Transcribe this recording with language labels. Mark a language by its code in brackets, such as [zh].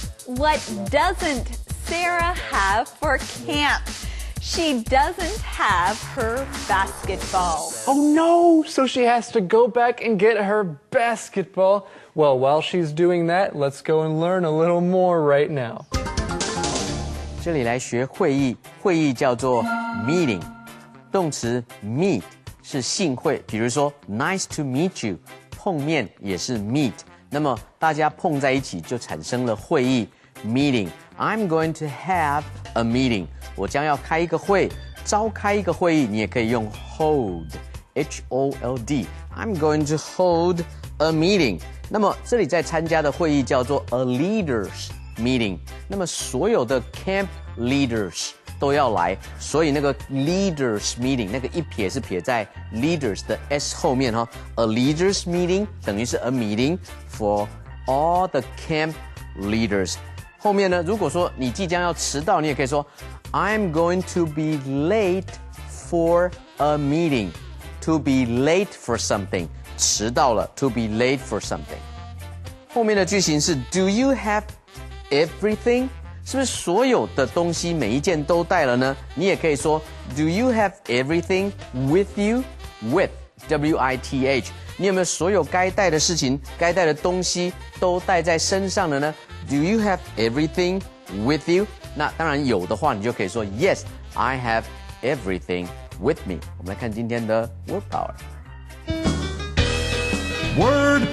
[en] What doesn't Sarah have for camp? She doesn't have her basketball. Oh no! So she has to go back and get her basketball. Well, while she's doing that, let's go and learn a little more right now. [zh] 这里来学会议，会议叫做 meeting， 动词 meet 是幸会，比如说 [en] nice to meet you， [zh] 碰面也是 meet， 那么大家碰在一起就产生了会议 meeting。 [en] I'm going to have a meeting， [zh] 我将要开一个会，召开一个会议，你也可以用 hold，H-O-L-D。 [en] I'm going to hold a meeting。 [zh] 那么这里在参加的会议叫做 a leaders meeting， 那么所有的 camp leaders 都要来，所以那个 leaders meeting 那个一撇是撇在 leaders 的 s 后面哈。 [en] A leaders meeting [zh] 等于是 [en] a meeting for all the camp leaders。 [zh] 后面呢，如果说你即将要迟到，你也可以说 [en] I'm going to be late for a meeting。 To be late for something， [zh] 迟到了 [en] to be late for something。 [zh] 后面的句型是 [en] Do you have everything？ [zh] 是不是所有的东西每一件都带了呢？ [en] 你也可以说 Do you have everything with you？ [zh] With W-I-T-H， 你有没有所有该带的事情、该带的东西都带在身上的呢？ [en] Do you have everything with you？ [zh] 那当然有的话，你就可以说 [en] Yes, I have everything with me。 [zh] 我们来看今天的 Word Power。Word